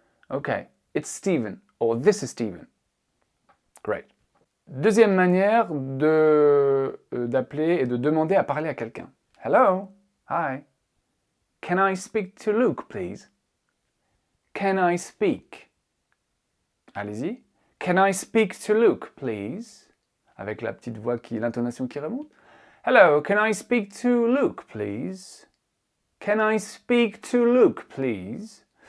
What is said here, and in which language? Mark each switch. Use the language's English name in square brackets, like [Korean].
[English] Ok, it's Stephen, or this is Stephen. Great. [French] Deuxième manière d'appeler et de demander à parler à quelqu'un. [English] Hello, hi, can I speak to Luke, please? Can I speak? [French] Allez-y. [English] Can I speak to Luke, please? [French] Avec la petite voix l'intonation qui remonte. [English] Hello, can I speak to Luke, please? Can I speak to Luke, please?